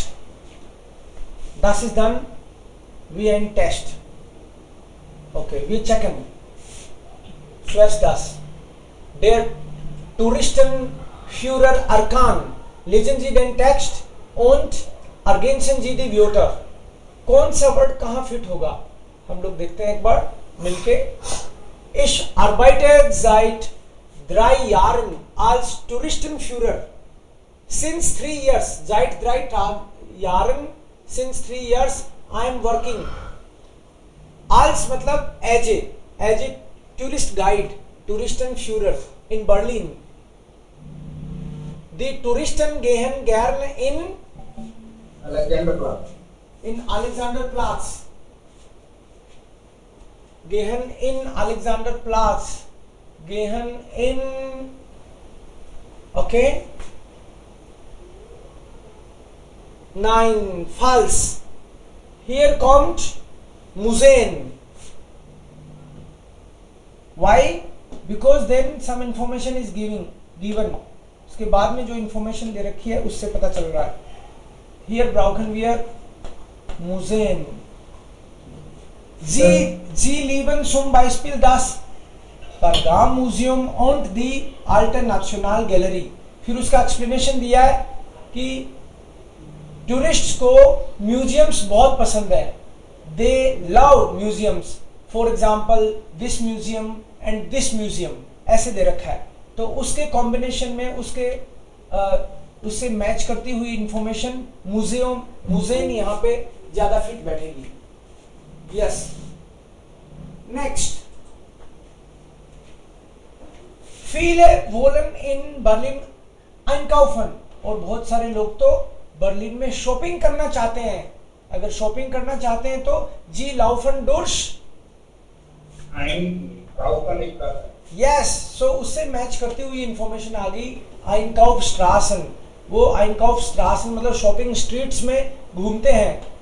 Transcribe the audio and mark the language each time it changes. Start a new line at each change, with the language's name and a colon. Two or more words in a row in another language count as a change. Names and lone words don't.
German: Das ist dann wie ein Test. Okay, wir checken. Zuerst das. Der Touristenführer Arkan. Lesen Sie den Text und ergänzen Sie die Wörter.
Hindi: कौन सा वर्ड कहाँ फिट होगा हम लोग देखते हैं एक बार मिलके.
German: Ich arbeite seit 3 Jahren als Touristenführer.
English: Since 3 years,
German: seit 3 Jahren,
English: since 3 years I am working. Als मतलब as a tourist guide,
German: Touristenführer in Berlin. Die Touristen gehen gerne in Alexanderplatz. In Alexanderplatz. Gehen in Alexanderplatz. Gehen in. Okay. Nein, falsch. Hier kommt Museen.
English: Why? Because then some information is given.
Hindi: उसके बाद में जो information दे रखी है उससे पता चल रहा है.
German: Here brauchen wir Museen. Sie lieben zum Beispiel das Pergamonmuseum und die Alte Nationalgalerie.
Hindi: फिर उसका explanation दिया है कि टूरिस्ट्स को म्यूजियम्स बहुत पसंद है.
English: They love museums. For example, this museum and this museum.
Hindi: ऐसे दे रखा है. तो उसके कॉम्बिनेशन में उससे मैच करती हुई इंफॉर्मेशन मुजेन यहाँ पे ज्यादा फिट बैठेगी.
English: Yes. Next.
German: viele wollen in Berlin einkaufen.
Hindi: और बहुत सारे लोग तो बर्लिन में शॉपिंग करना चाहते हैं. अगर शॉपिंग करना चाहते हैं तो जी लाउफन डोर्स यस. सो उससे मैच करती हुई इंफॉर्मेशन आ गई.
German: Einkaufsstraßen.
Hindi: वो
German: Einkaufsstraßen
Hindi: मतलब
English: shopping streets
Hindi: में घूमते हैं.